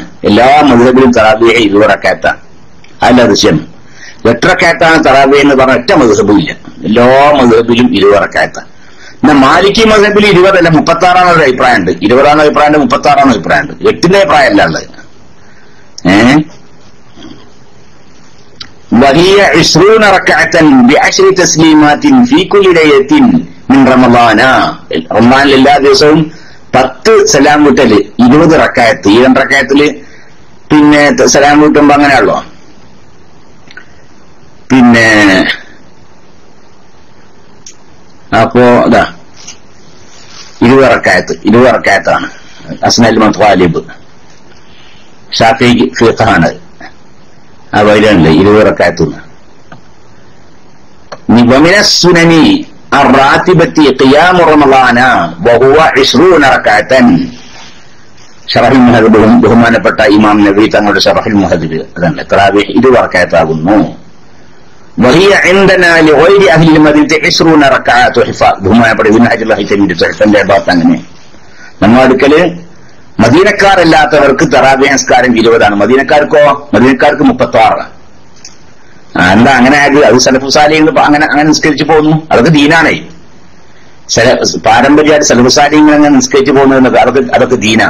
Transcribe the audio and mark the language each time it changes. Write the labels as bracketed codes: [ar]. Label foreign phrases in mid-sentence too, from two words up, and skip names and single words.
[ml] എല്ലാ മദ്ഹബിലും തറാവീഹ് 20 റക്അത്താണ്. അല്ല ദൃശ്യം 8 റക്അത്താണ് തറാവീഹ് എന്ന് പറഞ്ഞ ഒറ്റ മദ്ഹബില്ല. എല്ലാ മദ്ഹബിലും 20 റക്അത്താണ്. എന്നാ മാലിക്കി മദ്ഹബിൽ 20 അല്ല 36 ഒരു അഭിപ്രായമുണ്ട്. 20 അഭിപ്രായമുണ്ട്, 36 അഭിപ്രായമുണ്ട്. 8 അഭിപ്രായമല്ല ഉള്ളത്. [ar] وهي 20 ركعة ب10 تسليمات في كل ليلة من رمضان. [ml] റമദാനിൽ എല്ലാ ദിവസവും 10 സലാം വീട്ടല് 20 റക്അത്ത്. ഈ 2 റക്അത്തില് പിന്നെ സലാം വീട്ടുമ്പോ അങ്ങനെയാണല്ലോ. പിന്നെ അപ്പോ അതാ 20 റക്അത്താണ്. അസ്നൽ മത്വാലിബ് ഷാഫി ഫിഖാണ് ആ വൈലുണ്ട് 20 റക്അത്തുന്ന്. [ar] ومن السنن الراتبة قيام رمضان وهو 20 ركعة. [ml] ഷറഹുൽ മുഹദ്ദിബ് ബഹുമാനപ്പെട്ട ഇമാം നബവി തങ്ങളുടെ ഷറഹുൽ മുഹദ്ദിബ് അതന്നെ തറാവീഹ് 20 റക്അത്താകുന്നു. [ar] وهي عندنا لغير أهل المدينة 20 ركعة حفاظ. [ml] ബഹുമാനപ്പെട്ട ഇബ്നു ഹജർ ഹൈതമിന്റെ തഹ്ഫിന്റെ ഭാഗത്ത് അങ്ങനെ നമ്മുടെ അടുക്കല് മദീനക്കാരല്ലാത്തവർക്ക് തറാവീഹ് നിസ്കാരം 20 മദീനക്കാർക്ക് 36. എന്താ അങ്ങനെ ആയത്? അത് സലഫു സാലിഹ്യങ്ങൾ അങ്ങനെ നിസ്കരിച്ചു പോകുന്നു. അതൊക്കെ ദീനാണേ. പാരമ്പര്യമായിട്ട് സലഫു സാലിഹ്യങ്ങൾ അങ്ങനെ നിസ്കരിച്ചു പോകുന്നത് അതൊക്കെ ദീനാ.